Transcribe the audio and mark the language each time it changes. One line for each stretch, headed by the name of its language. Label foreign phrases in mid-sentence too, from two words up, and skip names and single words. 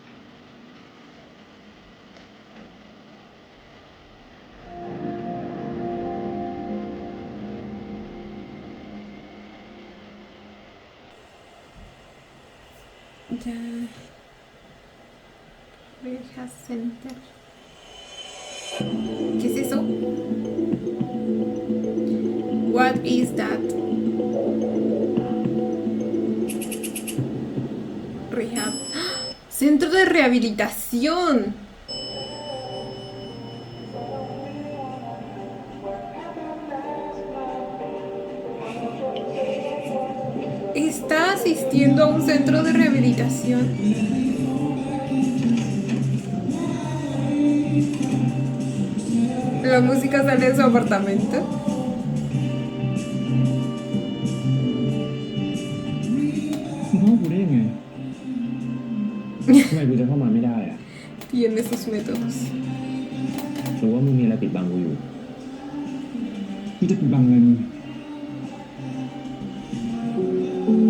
Spanish: Ya. Reja Center. ¿Qué es eso?
English: What is that?
Spanish: Rehab. ¡Ah! Centro de rehabilitación. Está asistiendo a un centro de rehabilitación. La música sale de su apartamento.
Thai: พ่อกูได้ยังไง ทำไมกูจะเข้ามาไม่ได้อะ
Spanish: Tiene sus métodos.
Thai: หรือว่ามึงมีอะไรปิดบังกูอยู่ กูจะปิดบังอะไรมึงกู